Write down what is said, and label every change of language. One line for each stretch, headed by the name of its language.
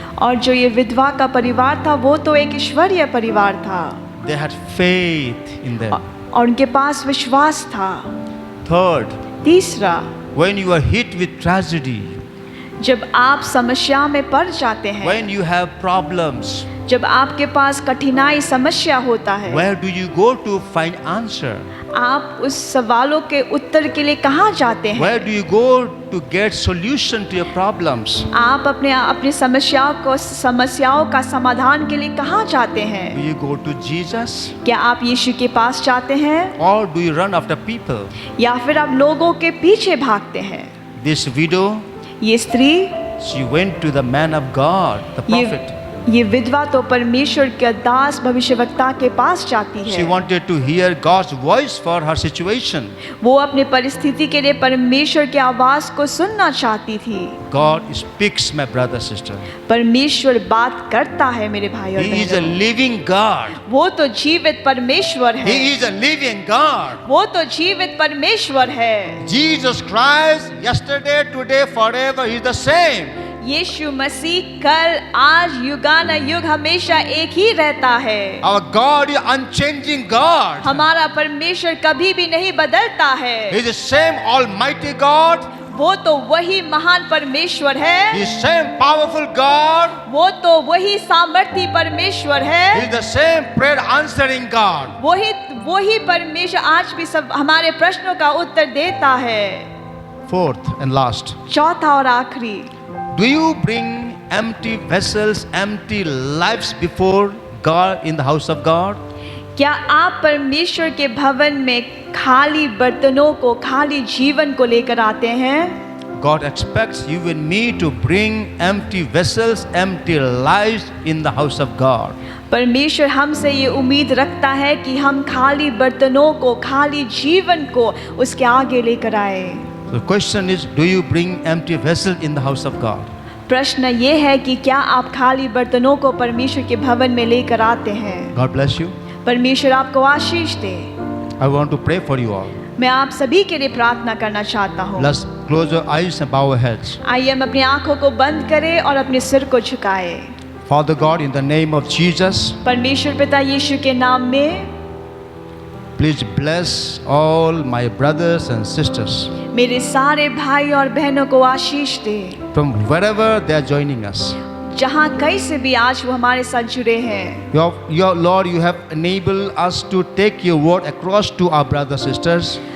Hindi: और जो ये विधवा का परिवार था, वो तो एक ईश्वरीय परिवार था,
English: They had faith in them.
Hindi: और उनके पास विश्वास था।
English: Third,
Hindi: तीसरा,
English: when you are hit with tragedy,
Hindi: जब आप समस्या में पड़ जाते हैं,
English: when you have problems,
Hindi: जब आपके पास कठिनाई समस्या होता है,
English: where do you go to find answer?
Hindi: आप उस सवालों के उत्तर के लिए कहाँ जाते हैं?
English: Where do you go to get solution to your problems?
Hindi: आप अपने समस्याओं का समाधान के लिए कहाँ जाते हैं?
English: Do you go to Jesus
Hindi: क्या आप यीशु के पास जाते हैं,
English: or do you run after people?
Hindi: या फिर आप लोगों के पीछे भागते हैं?
English: This widow,
Hindi: ये स्त्री,
English: she went to the man of God, the prophet.
Hindi: ये विधवा तो परमेश्वर के दास भविष्यवक्ता के पास जाती
English: She
Hindi: है।
English: wanted to hear God's voice for her situation.
Hindi: वो अपने परिस्थिति के लिए परमेश्वर की आवाज को सुनना चाहती थी।
English: God speaks, my brother, sister.
Hindi: परमेश्वर बात करता है मेरे भाई और
English: He is a
Hindi: बहनों।
English: living God.
Hindi: वो तो जीवित परमेश्वर है।
English: He is a living God.
Hindi: वो तो जीवित परमेश्वर है।
English: Jesus Christ, yesterday, today, forever, He is the same.
Hindi: यीशु मसीह कल, आज, युगानुयुग हमेशा एक ही रहता है।
English: Our God is unchanging God.
Hindi: हमारा परमेश्वर कभी भी नहीं बदलता
English: He
Hindi: है।
English: is the same Almighty God.
Hindi: वो तो वही महान परमेश्वर
English: He
Hindi: है।
English: is same powerful God.
Hindi: वो तो वही सामर्थी परमेश्वर
English: He
Hindi: है।
English: is the same prayer answering God.
Hindi: वही परमेश्वर आज भी सब हमारे प्रश्नों का उत्तर देता है।
English: Fourth and last,
Hindi: चौथा और आखिरी,
English: do you bring empty vessels, empty lives before God in the house of God?
Hindi: क्या आप परमेश्वर के भवन में खाली बर्तनों को, खाली जीवन को लेकर आते हैं?
English: God expects you and me to bring empty vessels, empty lives in the house of God.
Hindi: परमेश्वर हमसे ये उम्मीद रखता है कि हम खाली बर्तनों को, खाली जीवन को उसके आगे लेकर आए।
English: The question is, do you bring empty vessels in the house of God?
Hindi: प्रश्न ये है कि क्या आप खाली बर्तनों को परमेश्वर के भवन में लेकर आते हैं?
English: God bless you.
Hindi: परमेश्वर आपको आशीष दे।
English: I want to pray for you all.
Hindi: मैं आप सभी के लिए प्रार्थना करना चाहता हूँ।
English: Let's close our eyes and bow our heads.
Hindi: आइए हम अपनी आंखों को बंद करें और अपने सिर को झुकाएं।
English: Father God, in the name of Jesus,
Hindi: परमेश्वर पिता यीशु के नाम में
English: please bless all my brothers and sisters
Hindi: मेरे सारे भाई और बहनों को आशीष दे,
English: from wherever they are joining us.
Hindi: जहाँ कहीं से भी आज वो हमारे साथ जुड़े हैं।
English: Your Lord, you have enabled us to take your word across to our brothers sisters.